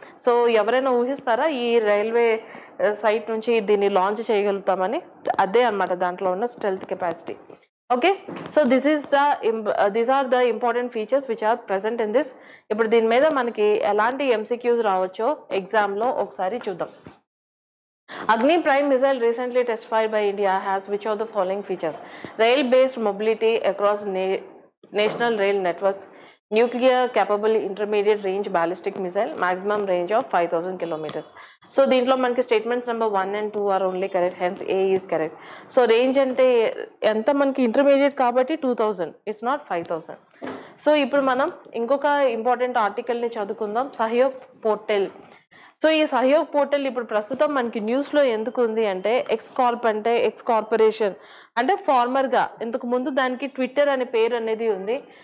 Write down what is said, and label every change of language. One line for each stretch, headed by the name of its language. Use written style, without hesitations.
Telugu: So ఎవరైనా ఊహిస్తారా ఈ railway site నుంచి దీన్ని లాంచ్ చేయగలుగుతామని? అదే అనమాట దాంట్లో ఉన్న stealth capacity. Okay, so
English: These are the important features which are present in this.
Telugu: ఇప్పుడు దీని మీద మనకి ఎలాంటి ఎంసీక్యూస్ రావచ్చో ఎగ్జామ్లో ఒకసారి చూద్దాం.
English: Agni Prime missile recently testified by India has which of the following features? Rail-based mobility across national rail networks, nuclear capable intermediate range ballistic missile, maximum range of 5000 kilometers.
Telugu: So దీంట్లో మనకి statements number
English: 1 and 2 are only correct, hence A is correct.
Telugu: So range అంటే ఎంత మనకి intermediate కాబట్టి 2000,
English: it's not 5000.
Telugu: So ఇప్పుడు మనం ఇంకొక important ఆర్టికల్ని చదువుకుందాం, సహయోగ్ పోర్టల్. సో ఈ సహయోగ్ పోర్టల్ ఇప్పుడు ప్రస్తుతం మనకి న్యూస్లో ఎందుకు ఉంది అంటే, ఎక్స్కార్ప్ అంటే ఎక్స్ కార్పొరేషన్ అంటే ఫార్మర్గా, ఇంతకు ముందు దానికి ట్విట్టర్ అనే పేరు అనేది ఉంది.